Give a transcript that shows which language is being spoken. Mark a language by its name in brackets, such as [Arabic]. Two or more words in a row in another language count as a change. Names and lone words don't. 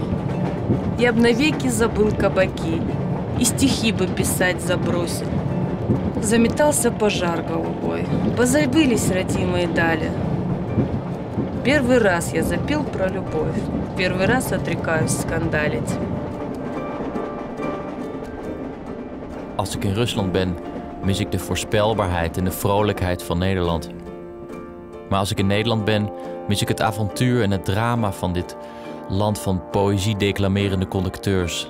[Russian] Я б навеки забыл кабаки и стихи бы писать забросил. Заметался пожар голубой, позабылись родимые дали. Первый раз я запел про любовь, первый раз отрекаюсь скандалить. [Dutch] Als ik in Rusland ben, mis ik de voorspelbaarheid en de vrolijkheid van Nederland. Maar als ik in Nederland ben, mis ik het avontuur en het drama van dit land van poëzie-declamerende conducteurs.